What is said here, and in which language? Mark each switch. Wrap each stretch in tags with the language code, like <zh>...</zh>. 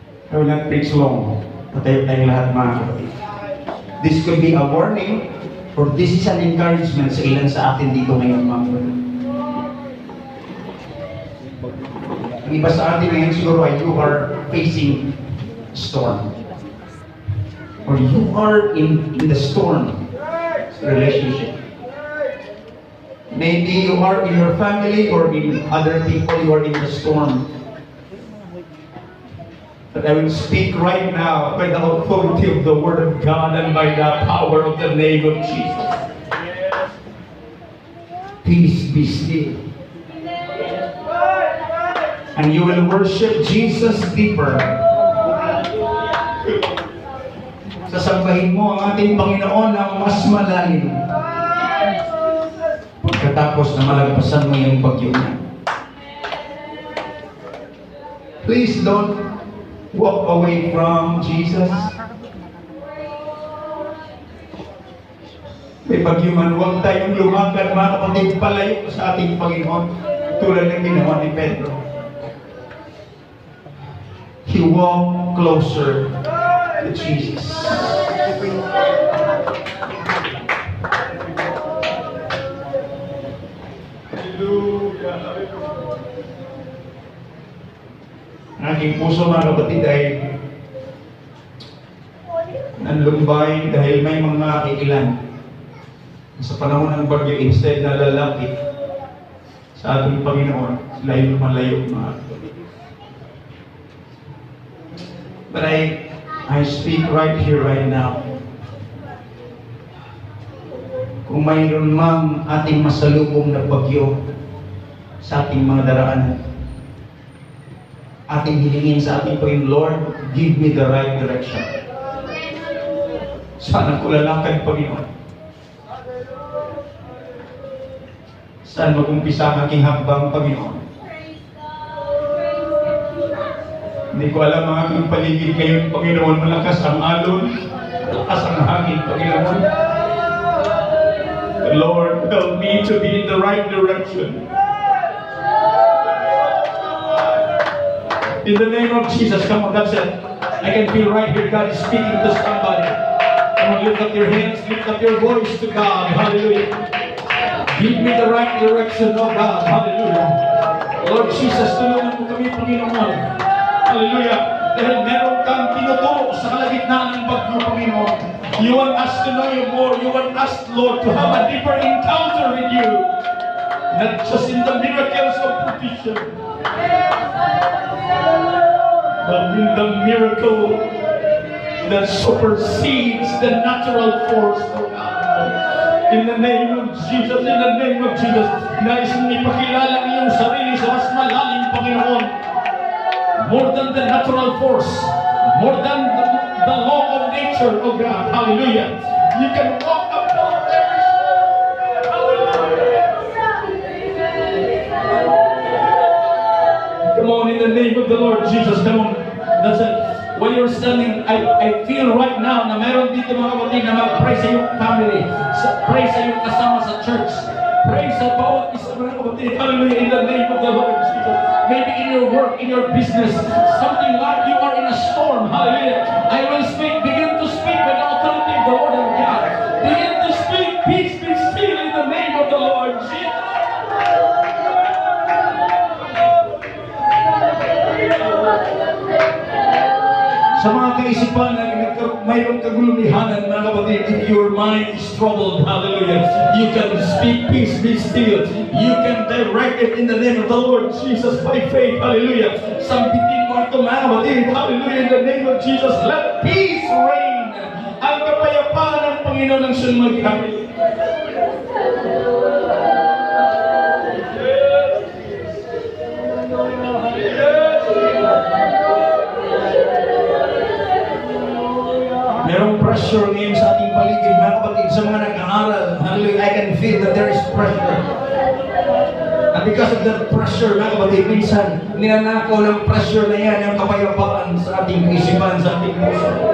<en>I will not preach long.</en> <tl>Patayo tayong lahat, mga kapatid.</tl> <en>This could be a warning or this is an encouragement</en> <tl>sa ilan sa atin dito ngayon, mga kapatid. Ang iba sa atin ngayon siguro ay</tl> <en>you are facing storm. Or you are in the storm relationship. Maybe you are in your family or in other people, you are in the storm. But I will speak right now by the authority of the Word of God and by the power of the name of Jesus. Peace be still. And you will worship Jesus deeper.</en> <tl>Sasambahin mo ang ating Panginoon ng mas malalim. Pagkatapos na malagpasan mo yung bagyo niya.</tl> <en>Please don't walk away from Jesus.</en> <tl>May bagyo man, huwag tayong lumakad, mga kapatid, palayo sa ating Panginoon tulad ng ginawa ni Pedro.</tl> <en>He walked closer to Jesus.</en> <tl>Ang aking puso, mga kapatid, ay nanlumbay dahil may mga ilan sa panahon ng bagyo, instead na lalapit sa ating Panginoon, sila ay lumalayo, mga kapatid.</tl> <en>But I speak right here, right now.</en> <tl>Kung mayroon mang ating masalubong na bagyo sa ating mga daraanan, ating hilingin sa ating Panginoon,</tl> <en>Lord, give me the right direction.</en> <tl>Sana ko lalakad, Panginoon. Saan mag-umpisa ang aking hakbang, Panginoon? Hindi ko alam ang aking paligid ngayon, Panginoon. Malakas ang alon, malakas ang hangin, Panginoon.</tl> <en>Lord, help me to be in the right direction. In the name of Jesus, come on, that's it. I can feel right here, God is speaking to somebody. Come on, lift up your hands, lift up your voice to God. Hallelujah. Give me the right direction, oh God.</en> <tl>Hallelujah. Lord Jesus, tulungan mo kami, Panginoon. Hallelujah. Dahil meron kang tinuturo sa kalagitnaan ng bagyo, Panginoon.</tl> <en>You want us to know you more. You want us, Lord, to have a deeper encounter with you. Not just in the miracles of provision, but in the miracle that supersedes the natural force of God. In the name of Jesus, in the name of Jesus,</en> <tl>nais mong ipakilala ang iyong sarili sa mas malalim, Panginoon.</tl> <en>More than the natural force, more than the law of nature of God. Hallelujah. You can walk upon every storm. Hallelujah. name of the Lord Jesus. Come on. That's it. When you're standing, I feel right now</en> <tl>na meron dito mga kapatid na mag-pray sa iyong family. Pray sa iyong kasama sa church. Pray sa bawat isa mga kapatid.</tl> <en>Hallelujah, in the name of the Lord Jesus. Maybe in your work, in your business, something like you are in a storm. Hallelujah. I will speak. Begin to speak with the authority of the Word of God. Begin to speak. Peace be still in the name of the Lord Jesus.</en> <tl>Sa mga kaisipan na mayroong kagulumihanan, mga kapatid,</tl> <en>if your mind is troubled, hallelujah, you can speak peace, be still. You can direct it in the name of the Lord Jesus by faith, hallelujah.</en> <tl>Sambitin mo ito, mga kapatid, hallelujah,</tl> <en>in the name of Jesus. Let peace reign.</en> <tl>Ang kapayapaan ng Panginoon ang siyang magkamit. Merong pressure ngayon sa ating paligid, mga kapatid, sa mga nag-aaral.</tl> <en>Hallelujah, I can feel that there is pressure. And because of that pressure,</en> <tl>mga kapatid, minsan, ninanakaw ng pressure na yan, ang kapayapaan sa ating isipan, sa ating puso.</tl>